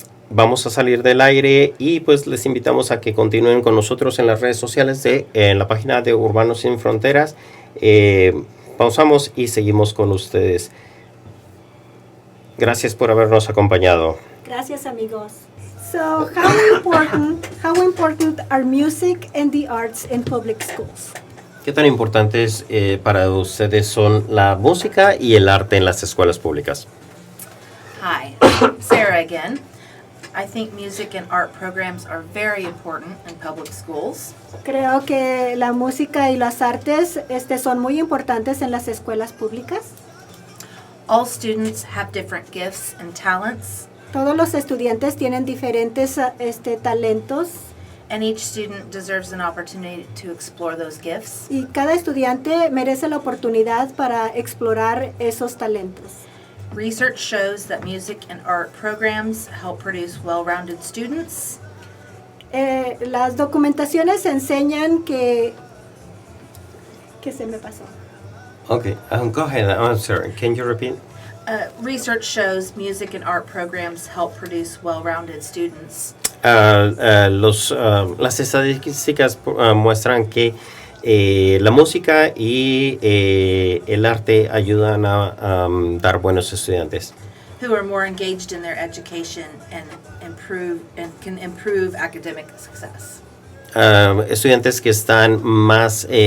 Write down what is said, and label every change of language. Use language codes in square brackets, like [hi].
[es] Vamos a salir del aire y pues les invitamos a que continúen con nosotros en las redes sociales en la página de Urbano Sin Fronteras. Pausamos y seguimos con ustedes. Gracias por habernos acompañado. Gracias, amigos. [en] So, how important are music and the arts in public schools? [es] ¿Qué tan importantes para ustedes son la música y el arte en las escuelas públicas? [en] Hi, Sarah again. I think music and art programs are very important in public schools. [es] Creo que la música y las artes son muy importantes en las escuelas públicas. [en] All students have different gifts and talents, [es] Todos los estudiantes tienen diferentes talentos [en] and each student deserves an opportunity to explore those gifts. [es] y cada estudiante merece la oportunidad para explorar esos talentos. [en] Research shows that music and art programs help produce well-rounded students. [es] Las documentaciones enseñan que se me pasó. [en] Okay, go ahead. I'm sorry. Can you repeat? Research shows music and art programs help produce well-rounded students. [es] Las estadísticas muestran que la música y el arte ayudan a dar buenos estudiantes. [en] Who are more engaged in their education and can improve academic success. [es] Estudiantes que están más